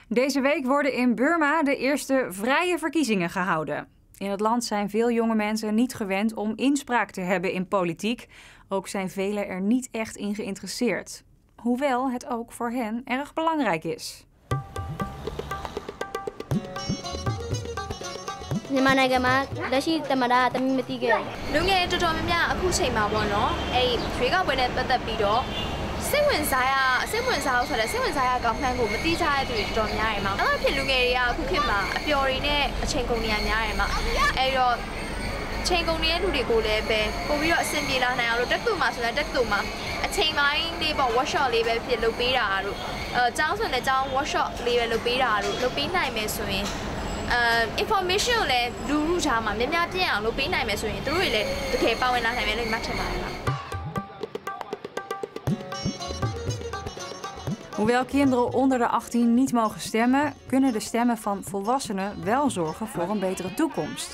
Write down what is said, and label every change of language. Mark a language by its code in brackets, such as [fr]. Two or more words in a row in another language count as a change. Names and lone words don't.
[nl] Deze week worden in Burma de eerste vrije verkiezingen gehouden. In het land zijn veel jonge mensen niet gewend om inspraak te hebben in politiek. Ook zijn velen er niet echt in geïnteresseerd. Hoewel het ook voor hen erg belangrijk is. [my] မြန်မာနိုင်ငံမှာလက်ရှိသမ္မတတမီမတိခဲ့လူငယ်တော်တော်များများအခုချိန်မှာပေါ့နော်အဲ့ရွေးကောက်ပွဲနဲ့ပတ်သက်ပြီးတော့စိတ်ဝင်စားအောင်ဆိုတဲ့ စိတ်ဝင်စားရကောင်းမှန်းကိုမတိကျတဲ့သူတွေတော်တော်များတယ်မှာအဲ့ဖြစ်လူငယ်တွေကအခုခေတ်မှာအပျော်တွေနဲ့အချိန်ကုန်နေရများတယ်မှာအဲ့တော့ချိန်ကုန်နေတဲ့လူတွေကိုလည်းပဲပို့ပြီးတော့အဆင်ပြေလာနိုင်အောင်လို့တက်တူမှာဆိုရင်တက်တူမှာအချိန်ပိုင်းလေးပေါ့ workshop လေးပဲဖြစ်လုပ်ပေးတာတို့ကျောင်းဆိုရင်လည်းကျောင်း workshop လေးပဲလုပ်ပေးတာတို့လုပ်ပေးနိုင်မယ်ဆိုရင်information ကိုလည်းလူလူချာမှာများများပြည့်အောင်လုပ်ပေးနိုင်မယ်ဆိုရင်သူတို့တွေလည်းတကယ်ပါဝင်လာနိုင်မယ်လို့မှတ်ထင်ပါတယ် [nl] Hoewel kinderen onder de 18 niet mogen stemmen, kunnen de stemmen van volwassenen wel zorgen voor een betere toekomst.